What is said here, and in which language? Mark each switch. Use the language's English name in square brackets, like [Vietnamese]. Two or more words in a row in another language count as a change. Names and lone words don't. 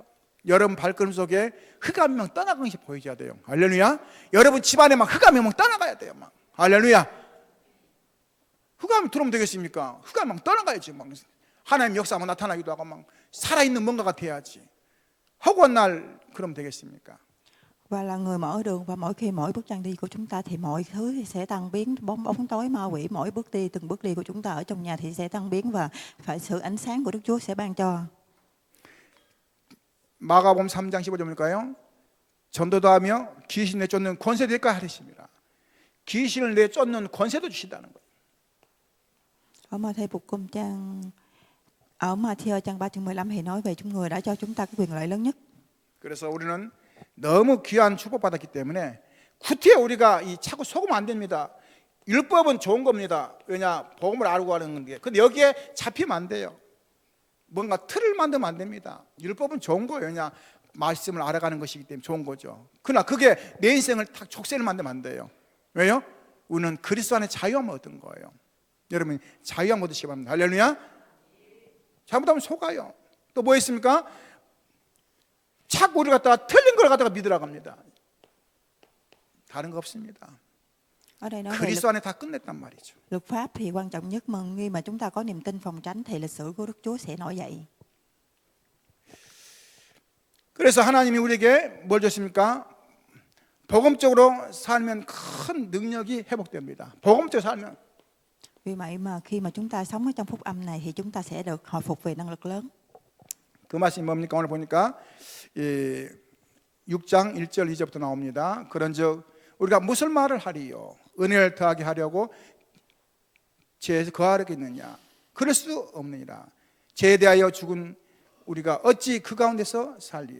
[Korean] 여러분 발걸음 속에 흑암 한 명 떠나가는 것이 보여줘야 돼요. 할렐루야. 여러분 집안에 막 흑암 한 명 떠나가야 돼요. 막. 할렐루야. 흑암이 들어오면 되겠습니까? 흑암 막 떠나가야지. 막 하나님 역사가 나타나기도 하고 막 살아있는 뭔가가 돼야지. 허구한 날 그러면 되겠습니까? [Vietnamese] Và là người mở đường, và mỗi bước chân đi của chúng ta thì mọi thứ sẽ tan biến, bóng tối ma quỷ mỗi từng bước đi của chúng ta ở trong nhà thì sẽ tan biến, và phải sự ánh sáng của Đức Chúa sẽ ban cho. [Korean] 마가복음 3장 15절일까요? 전도도 하며 귀신 내쫓는 권세도 있까 하리십니다. 귀신을 내쫓는 권세도 주신다는 거예요. [Vietnamese] Ở Matthew trang 3 chương 15 thì nói về chúng người đã cho chúng ta cái quyền lợi lớn nhất. [Korean] 그래서 우리는 너무 귀한 축복받았기 때문에 구태에 우리가 자꾸 속으면 안 됩니다. 율법은 좋은 겁니다. 왜냐? 복음을 알고 하는 건데. 근데 여기에 잡히면 안 돼요. 뭔가 틀을 만들면 안 됩니다. 율법은 좋은 거예요. 왜냐? 말씀을 알아가는 것이기 때문에 좋은 거죠. 그러나 그게 내 인생을 탁 족쇄를 만들면 안 돼요. 왜요? 우리는 그리스도 안에 자유함을 얻은 거예요. 여러분 자유함 얻으시기 바랍니다. 할렐루야. 잘못하면 속아요. 또 뭐 있습니까? 자꾸 우리 갖다가 틀린 걸 갖다가 믿으라고 합니다. 다른 거 없습니다. [Vietnamese] Ở đây nói về [Korean] 그리스도 안에 다 끝냈단 말이죠. [Vietnamese] luật pháp thì quan trọng nhất, mà khi mà chúng ta có niềm tin phòng tránh thì lịch sử của Đức Chúa sẽ nổi dậy. [Korean] 그래서 하나님이 우리에게 뭘 줬습니까? 복음적으로 살면 큰 능력이 회복됩니다. 복음적으로 살면. [Vietnamese] Vì vậy mà khi mà chúng ta sống ở trong phúc âm này thì chúng ta sẽ được hồi phục về năng lực lớn. [Korean] 그 말씀이 뭡니까? 오늘 보니까 6장 1절 2절부터 나옵니다. 그런즉 우리가 무슨 말을 하리요? 은혜를 더하게 하려고 죄에서 거하려겠느냐? 그럴 수 없느니라. 죄에 대하여 죽은 우리가 어찌 그 가운데서 살리요?